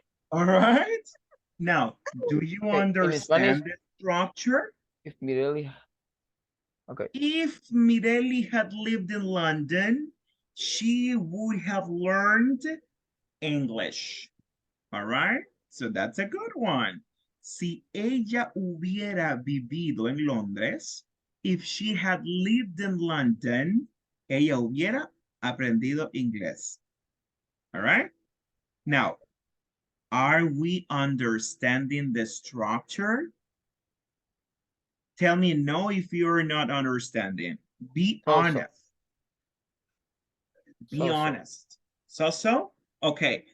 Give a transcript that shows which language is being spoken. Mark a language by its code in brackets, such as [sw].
[en] All right. Now, do you understand the structure? If Mireli. Okay. If Mireli had lived in London, she would have learned English. All right. So that's a good one. [es] Si ella hubiera vivido en Londres, [en] if she had lived in London, [es] ella hubiera aprendido inglés. [en] All right. Now, are we understanding the structure? Tell me no if you're not understanding. Be honest. Be honest. So? Okay.